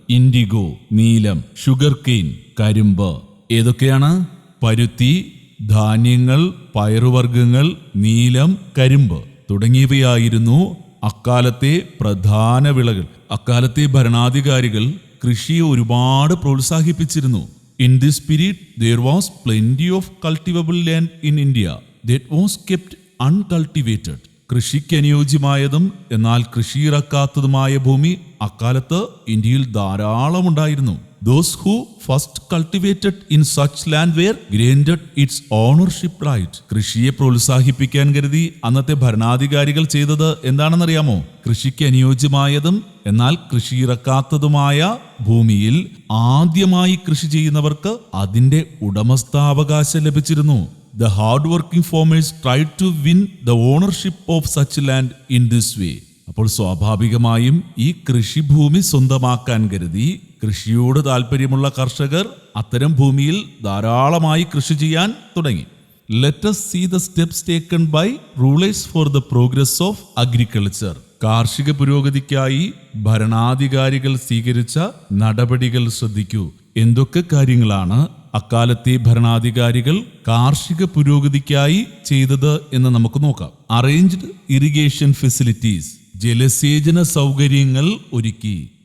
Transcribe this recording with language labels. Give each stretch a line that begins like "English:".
Malayalam: IndiGo, നീലം. Sugar cane, കരിമ്പ്. ഏതൊക്കെയാണ്? പരുത്തി, ധാന്യങ്ങൾ, പയറുവർഗ്ഗങ്ങൾ, നീലം, കരിമ്പ് തുടങ്ങിയവയായിരുന്നു അക്കാലത്തെ പ്രധാന വിളകൾ. അക്കാലത്തെ ഭരണാധികാരികൾ കൃഷിയെ ഒരുപാട് പ്രോത്സാഹിപ്പിച്ചിരുന്നു.
English: In this period there was plenty of cultivable land in India that was kept uncultivated.
Malayalam: കൃഷിക്ക് അനുയോജ്യമായതും എന്നാൽ കൃഷിയിറക്കാത്തതുമായ ഭൂമി അക്കാലത്ത് ഇന്ത്യയിൽ ധാരാളം ഉണ്ടായിരുന്നു.
English: Those who first cultivated in such land were granted its ownership right.
Malayalam: കൃഷിയെ പ്രോത്സാഹിപ്പിക്കാൻ കരുതി അന്നത്തെ ഭരണാധികാരികൾ ചെയ്തത് എന്താണെന്നറിയാമോ? കൃഷിക്ക് അനുയോജ്യമായതും എന്നാൽ കൃഷിയിറക്കാത്തതുമായ ഭൂമിയിൽ ആദ്യമായി കൃഷി ചെയ്യുന്നവർക്ക് അതിന്റെ ഉടമസ്ഥാവകാശം ലഭിച്ചിരുന്നു.
English: The hard-working farmers tried to win the ownership of such land in this way.
Malayalam: അപ്പോൾ സ്വാഭാവികമായും ഈ കൃഷിഭൂമി സ്വന്തമാക്കാൻ കരുതി കൃഷിയോട് താല്പര്യമുള്ള കർഷകർ അത്തരം ഭൂമിയിൽ ധാരാളമായി കൃഷി ചെയ്യാൻ തുടങ്ങി.
English: Let us see the steps taken by rulers for the progress of agriculture.
Malayalam: കാർഷിക പുരോഗതിക്കായി ഭരണാധികാരികൾ സ്വീകരിച്ച നടപടികൾ ശ്രദ്ധിക്കൂ. എന്തൊക്കെ കാര്യങ്ങളാണ് അക്കാലത്തെ ഭരണാധികാരികൾ കാർഷിക പുരോഗതിക്കായി ചെയ്തത് എന്ന് നമുക്ക് നോക്കാം.
English: arranged irrigation facilities,
Malayalam: ജലസേചന സൗകര്യങ്ങൾ ഒരുക്കി.